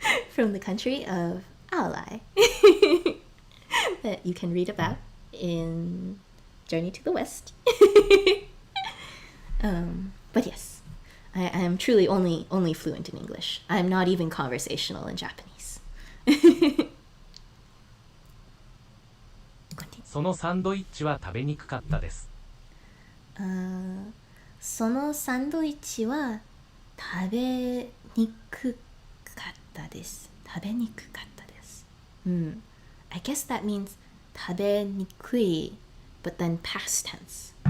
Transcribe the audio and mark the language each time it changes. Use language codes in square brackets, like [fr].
[en] From the country of Aolai. That you can read about in Journey to the West. But yes, I am truly only fluent in English. I am not even conversational in Japanese. [ja] そのサンドイッチは食べにくかったです。そのサンドイッチは食べにくかったです。食べにくかったです。 [en] I guess that means 食べにくい but then past tense.